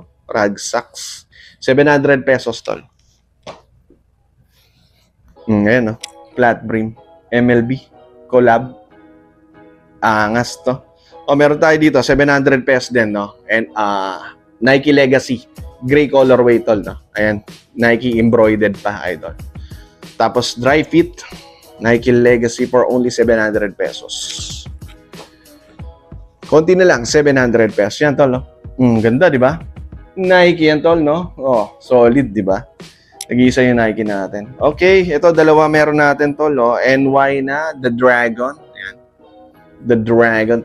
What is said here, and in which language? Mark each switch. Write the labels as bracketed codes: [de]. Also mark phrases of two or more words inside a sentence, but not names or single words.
[tl] Rag Socks. 700 pesos, tol. Ayan, no? [en] Flat brim. MLB. Collab. [tl] Angas to. O, meron tayo dito. 700 pesos din, no? And, Nike Legacy. [en] Gray colorway, [tl] tol, no? Ayan. Nike embroidered pa, idol. Tapos, [en] dry fit. Nike Legacy for only 700 pesos. [tl] Konti na lang, 700 pesos. Yan, tol, no? Ganda, di ba? Nike yan, tol, no? Oh, solid, di ba? Nag-iisa yung Nike natin. Okay, ito, dalawa meron natin, tol, no? NY na, The Dragon. Ayan. The Dragon.